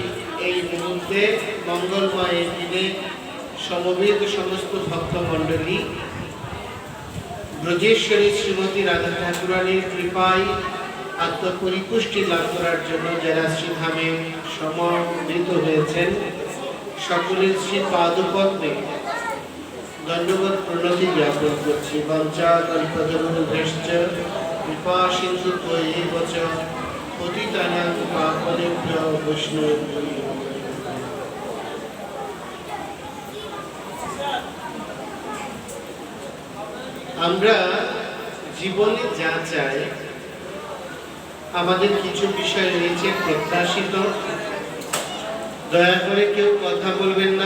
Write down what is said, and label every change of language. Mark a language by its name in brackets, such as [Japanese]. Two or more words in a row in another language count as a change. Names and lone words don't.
[Bangla] এই মুহূর্তে মঙ্গলময় এই দিনে সমবেত সমস্ত ভক্তমণ্ডলী ব্রজেশ্বরী শ্রীমতী রাধা ঠাকুরানীর কৃপায় আত্মপরিপুষ্টি লাভ করার জন্য যারা শ্রীধামে সমবেত হয়েছেন সকলের শ্রী পাদপদ্মে দণ্ডবত প্রণতি জ্ঞাপন করছি। [Sanskrit] বঞ্চা কল্পতরুভ্যশ্চ কৃপা সিন্ধু ত্বয়ৈব চ পতিতানাং পাবনেভ্যো বৈষ্ণবেভ্যো নমঃ। [Bangla] আমরা জীবনে যা চাই আমাদের কিছু বিষয় রয়েছে প্রত্যাশিত। দয়া করে কেউ কথা বলবেন না।